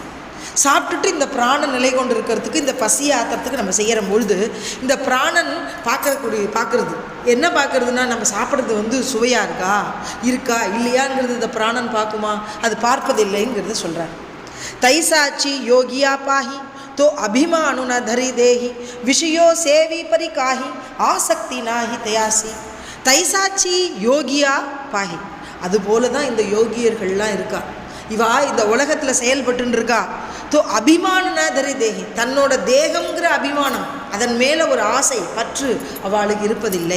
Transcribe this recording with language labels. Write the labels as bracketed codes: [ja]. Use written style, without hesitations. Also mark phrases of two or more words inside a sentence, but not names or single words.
[ta] சாப்பிட்டுட்டு இந்த பிராணன் நிலை கொண்டு இருக்கிறதுக்கு, இந்த பசியை ஆற்றுறதுக்கு நம்ம செய்கிற பொழுது இந்த பிராணன் பார்க்குறது என்ன பார்க்குறதுன்னா, நம்ம சாப்பிட்றது சுவையாக இருக்கா இல்லையாங்கிறது இந்த பிராணன் பார்க்குமா, அது பார்ப்பதில்லைங்கிறது சொல்கிறார். [mr] तैसाचि योगिया पाहीं तो अभिमानु न धरी देही विषयो सेवी परि काहि आसक्ति नाहि तयासी. तैसाचि योगिया पाहीं. [ta] அதுபோல தான் இந்த யோகியர்கள்லாம் இருக்கா. இவா இந்த உலகத்தில் செயல்பட்டு இருக்கா. [mr] तो अभिमानु न धरी देहीं, [ta] தன்னோட தேகங்கிற அபிமானம், அதன் மேலே ஒரு ஆசை பற்று அவளுக்கு இருப்பதில்லை.